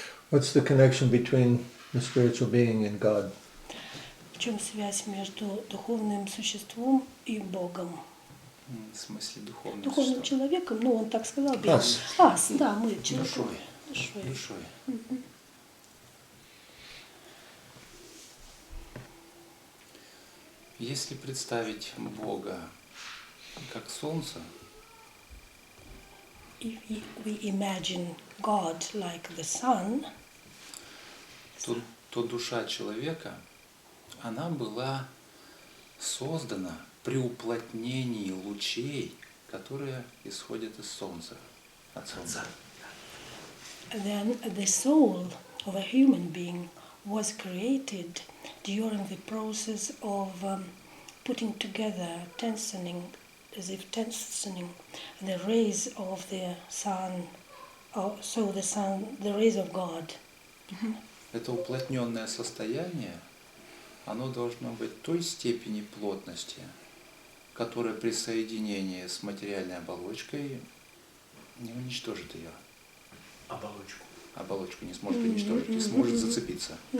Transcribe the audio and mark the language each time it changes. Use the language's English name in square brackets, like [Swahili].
[English] What's the connection between the spiritual being and God? [Russian] В чем связь между духовным существом и Богом? В смысле духовного Духовным существа. человеком, ну он так сказал. [English] Us. [Russian] Ас, да, мы человек. Душой. Душой. Душой. Если представить Бога как солнце, [English] If we imagine God like the sun, [Russian] то душа человека, она была создана при уплотнении лучей, которые исходят из солнца, от солнца. [English] then the soul of a human being was created during the process of putting together, tensioning the rays of the sun, the rays of God. [Russian] Это уплотненное состояние, оно должно быть той степени плотности, которая при соединении с материальной оболочкой не уничтожит ее. Оболочку не сможет уничтожить, не сможет зацепиться.